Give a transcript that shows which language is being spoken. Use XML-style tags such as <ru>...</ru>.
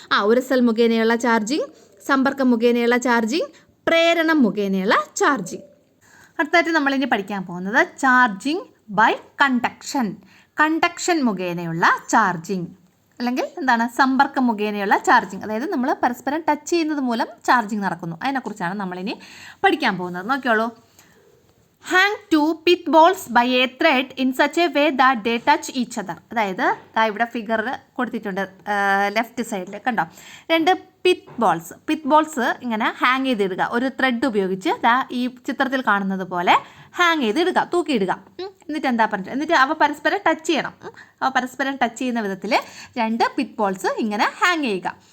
<ml>ഉരസൽ മുഖേനയുള്ള ചാർജിങ്, സമ്പർക്കം മുഖേനയുള്ള ചാർജിങ്, പ്രേരണം മുഖേനയുള്ള ചാർജിങ്. അടുത്തായിട്ട് നമ്മളിനി പഠിക്കാൻ പോകുന്നത് ചാർജിങ് ബൈ കണ്ടക്ഷൻ മുഖേനയുള്ള ചാർജിങ്, അല്ലെങ്കിൽ എന്താണ്, സമ്പർക്കം മുഖേനയുള്ള ചാർജിങ്. അതായത് നമ്മൾ പരസ്പരം ടച്ച് ചെയ്യുന്നത് മൂലം ചാർജിങ് നടക്കുന്നു. അതിനെക്കുറിച്ചാണ് നമ്മളിനി പഠിക്കാൻ പോകുന്നത്. നോക്കിയോളൂ.</ml> <en>Hang 2 pith balls by a thread in such a way that they touch each other.</en> <ml>അതായത് ഇവിടെ ഫിഗറിൽ കൊടുത്തിട്ടുണ്ട് ലെഫ്റ്റ് സൈഡിൽ, കണ്ടോ, 2 പിത്ത് ബോൾസ് ഇങ്ങനെ ഹാങ് ചെയ്തിടുക, ഒരു ത്രെഡ് ഉപയോഗിച്ച് ഈ ചിത്രത്തിൽ കാണുന്നത് പോലെ ഹാങ് ചെയ്തിടുക, തൂക്കിയിടുക. എന്നിട്ട് എന്താ പറഞ്ഞത്, എന്നിട്ട് അവ പരസ്പരം ടച്ച് ചെയ്യണം. അവ പരസ്പരം ടച്ച് ചെയ്യുന്ന വിധത്തിൽ 2 പിത്ത് ബോൾസ് ഇങ്ങനെ ഹാങ് ചെയ്യുക.</ml>